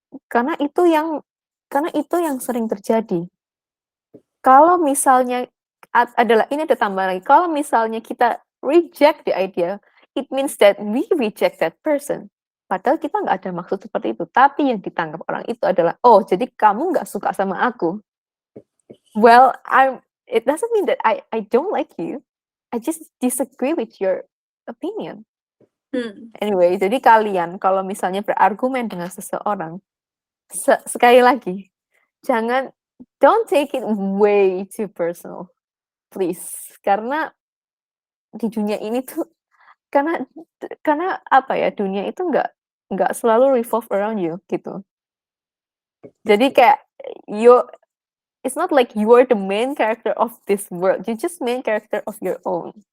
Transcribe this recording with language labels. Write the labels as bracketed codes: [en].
[id] Karena itu yang sering terjadi. Kalau misalnya ini ada tambahan lagi. Kalau misalnya kita [en] reject the idea, it means that we reject that person. [id] Padahal kita nggak ada maksud seperti itu. Tapi yang ditangkap orang itu adalah, oh jadi kamu nggak suka sama aku. [en] Well, it doesn't mean that I don't like you. I just disagree with your opinion. [id] Anyway, jadi kalian kalau misalnya berargumen dengan seseorang, sekali lagi, [en] don't take it way too personal, please. [id] Karena di dunia ini tuh, karena apa ya, dunia itu nggak selalu [en] revolve around you [id] gitu. Jadi kayak [en] it's not like you are the main character of this world. You just main character of your own.